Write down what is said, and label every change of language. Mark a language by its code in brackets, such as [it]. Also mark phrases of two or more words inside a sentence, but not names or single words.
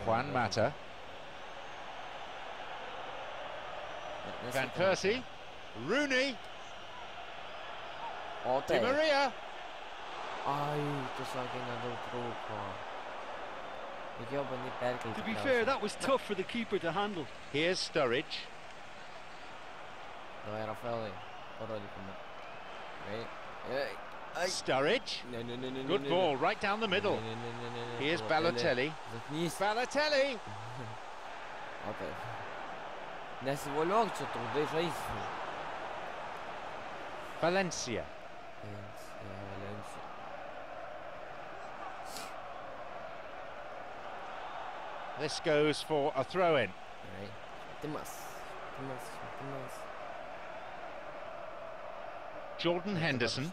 [en] Juan Mata. Van Persie. Rooney. Di Maria. [lt] Ai, tu sakai nedaug trūko. Reikėjo bandyti perkelti. [en] To be fair, that was tough for the keeper to handle. Here's Sturridge. [lt] Davai, Rafaelai, parodykime. [en] Sturridge. Good ball, right down the middle. Here's Balotelli. Balotelli! Okay. [lt] Nesivoliok čia trukdai žaisti. [en] Valencia. This goes for a throw-in. Jordan Henderson.